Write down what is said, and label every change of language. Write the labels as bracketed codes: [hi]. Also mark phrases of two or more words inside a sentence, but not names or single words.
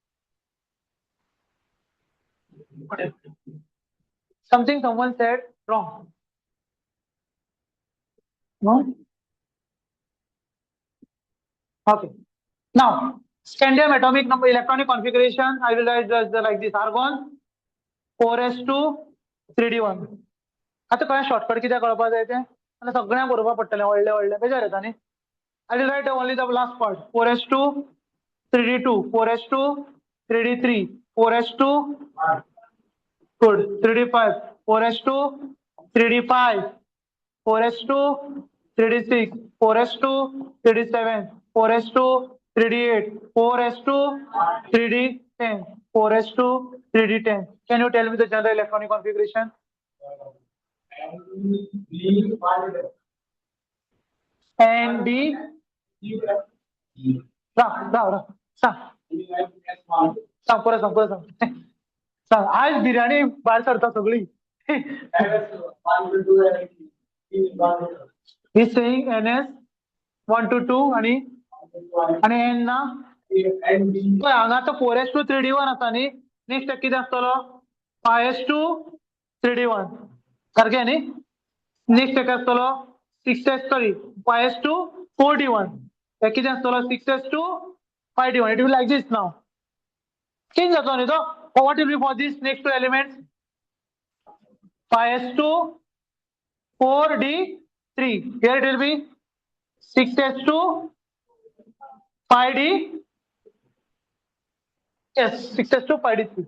[en] Something someone said wrong. No? Okay. Now, scandium atomic number electronic configuration, I will write just like this. Argon 4s2 3d1. [kok] आता काय शॉर्टकट कित्याक कळपा जाय तें आनी सगळ्यांक बरोवपा पडटलें व्हडलें बेजार येता न्ही. [en] I will write only the last part. 4s2 3d2 4s2 3d3 4s2 good 3d5 4s2 3d5 4s2 3d6 4s2 3d7 4s2 3d8 4s2 3d10 4s2 3d10. Can you tell me the general electronic configuration? And D. [kok] सांग आज बिर्याणी भायर सरता सगळी. [en] He's saying NS 1 to 2 [kok] आणि N ना हांगा आतां 4s2 3d1 आसा न्ही. नेक्स्ट कितें आसतलो 5s2 3d1 सारकें न्ही. नेक्स्ट एक आसतलो 6s सॉरी 5s2 4d1 कितें आसतलो 6s2 5d1. [en] It will like this now. [kok] Change जातलो न्ही तो. [en] What will be for these next two elements? 5s2 4d3. Here it will be 6s2 5d. Yes, 6s2 5d3.